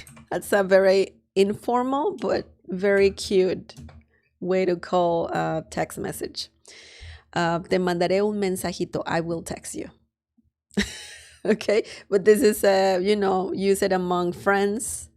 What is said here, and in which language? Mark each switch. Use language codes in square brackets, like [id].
[en] That's a very informal but very cute way to call a text message. [es] Te mandaré un mensajito. [en] I will text you. Okay, but this is, use it among friends.